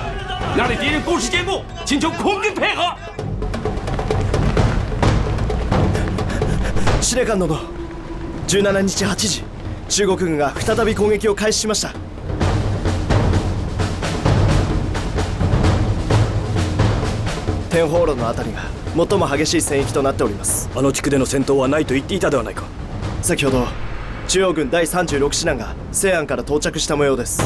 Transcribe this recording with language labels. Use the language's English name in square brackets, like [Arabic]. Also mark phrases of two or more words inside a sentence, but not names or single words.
[Chinese] 那里敌人工事坚固，请求空军配合。 [Japanese] 司令官殿、17 日8時、中国軍が再び攻撃を開始しました。天宝路のあたりが最も激しい戦役となっております。あの地区での戦闘はないと言っていたではないか。先ほど中央軍第36師団が西安から到着した模様です。